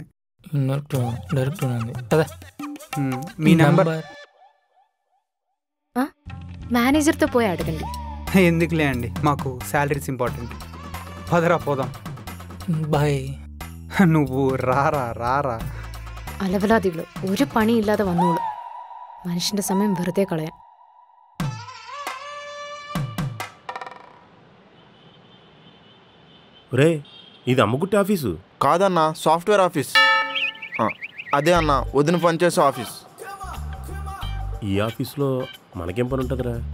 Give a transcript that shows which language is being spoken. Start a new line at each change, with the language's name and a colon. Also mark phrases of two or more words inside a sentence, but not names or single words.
Telugu: డైరెక్ట్ ఉంది కదా. మీ నెంబర్ మేనేజర్తో పోయి అడగండి. ఎందుకులే అండి, మాకు శాలరీస్ ఇంపార్టెంట్. పదరా పోదాం. బాయ్. నువ్వు రారా రారా.
Malayalam: അലവലാതികൾ ഒരു പണിയില്ലാതെ വന്നോളൂ. മനുഷ്യന്റെ സമയം വെറുതെ കളയാൻ.
Telugu: రే ఇది అమ్ముకుట్టే ఆఫీసు కాదన్నా, సాఫ్ట్వేర్ ఆఫీస్. అదే అన్న, వదిన పనిచేసే ఆఫీస్. ఈ ఆఫీస్లో మనకేం పని ఉంటుందిరా?